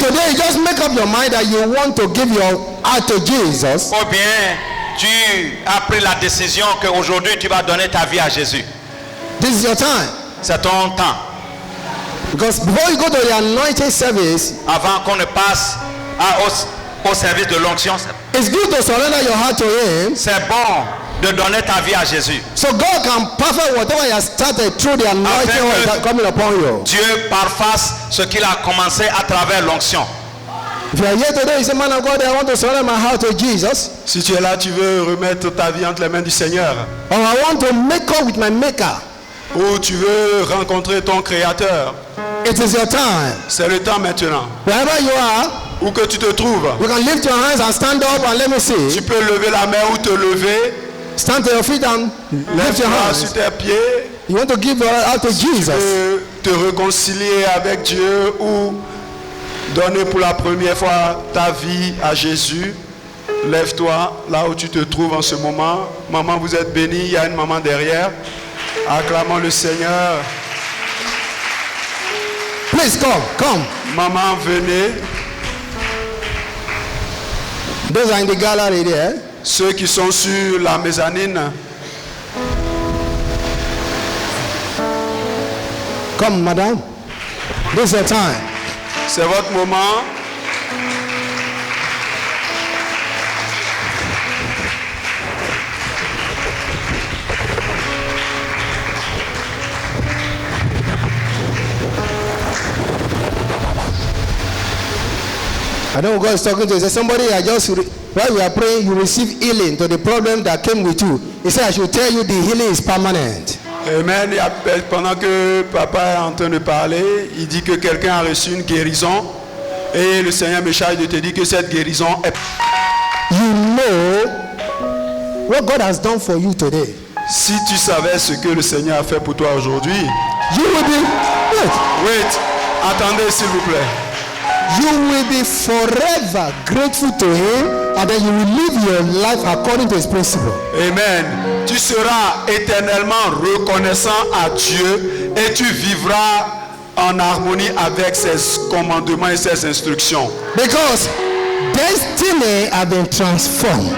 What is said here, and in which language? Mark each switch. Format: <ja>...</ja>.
<en>today you just make up your mind that you want to give your heart to Jesus.</en> <fr>Ou bien tu as pris la décision qu'aujourd'hui tu vas donner ta vie à Jésus.</fr> <en>This is your time.</en> <fr>C'est ton temps.</fr> <en>Because before you go to the anointing service,</en> <fr>Avant qu'on ne passe au service de l'onction,</fr> <en>it's good to surrender your heart to Him,</en> <fr>c'est bon de donner ta vie à Jésus.</fr> <en>so God can perfect whatever He has started through the anointing oil that coming upon you.</en> <fr>Dieu parfasse ce qu'il a commencé à travers l'onction.</fr> <en>If you are here today, you say, man of God, I want to surrender my heart to Jesus.</en> <fr>Si tu es là, tu veux remettre ta vie entre les mains du Seigneur.</fr> <en>Or I want to make up with my Maker.</en> <fr>Ou tu veux rencontrer ton Créateur.</fr> <en>It is your time.</en> <fr>C'est le temps maintenant.</fr> <en>Wherever you are,</en> <fr>Où que tu te trouves,</fr> <en>you can lift your hands and stand up and let me see.</en> <fr>tu peux lever la main ou te lever.</fr> <en>Stand to your feet and lift your</en> <fr>Lève-toi sur</fr> <en>hands.</en> <fr>tes pieds.</fr> <en>You want to give your heart to</en> <fr>Tu</fr> <en>Jesus.</en> <fr>peux te réconcilier avec Dieu ou donner pour la première fois ta vie à Jésus. Lève-toi là où tu te trouves en ce moment. Maman, vous êtes bénie. Il y a une maman derrière. Acclamons le Seigneur.</fr> <en>Please come.</en> <fr>Maman, venez.</fr> <en>Those are in the gallery there.</en> <fr>Ceux qui sont sur la mezzanine,</fr> <en>Come, madam. This is your time.</en> <fr>c'est votre moment.</fr> <en>I know God is talking to you. He said, somebody I just, while we are praying, you receive healing to the problem that came with you. He said, I should tell you the healing is permanent. Amen.</en> <fr>Pendant que papa est en train de parler, il dit que quelqu'un a reçu une guérison. Et le Seigneur me charge de te dire que cette guérison est...</fr> <en>You know what God has done for you today.</en> <fr>Si tu savais ce que le Seigneur a fait pour toi aujourd'hui,</fr> <en>You will be, wait,</en> <fr>attendez s'il vous plaît.</fr> <en>you will be forever grateful to Him, and then you will live your life according to His principle. Amen.</en> <fr>Tu seras éternellement reconnaissant à Dieu et tu vivras en harmonie avec ses commandements et ses instructions.</fr> <en>Because destiny has been transformed.</en>